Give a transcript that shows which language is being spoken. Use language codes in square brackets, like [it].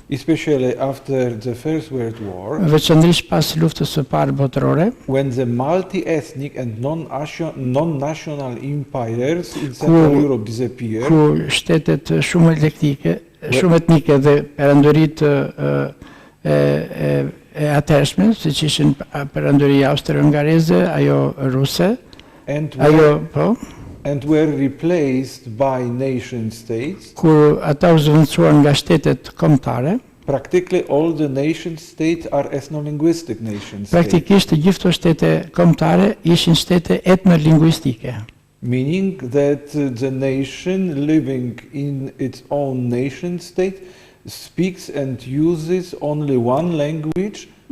[en] especially after the First World War, [sq] veçanërisht pas luftës së parë botërore, [en] when the multi-ethnic and non-national empires in Central Europe disappeared, [sq] ku shtetet shumë etnike dhe perandoritë e atërshme, siç ishin perandoria austro-hungareze, ajo ruse, [en] and [sq] ajo [en] were replaced by nation states, [sq] kur ata u zëvendësuar nga shtetet kombëtare, [en] practically all the nation states are ethno-linguistic nation states, [sq] praktikisht të gjithë këto shtete kombëtare ishin shtete etnolingvistike. [en] meaning that the nation living in its own nation state speaks and uses only one language,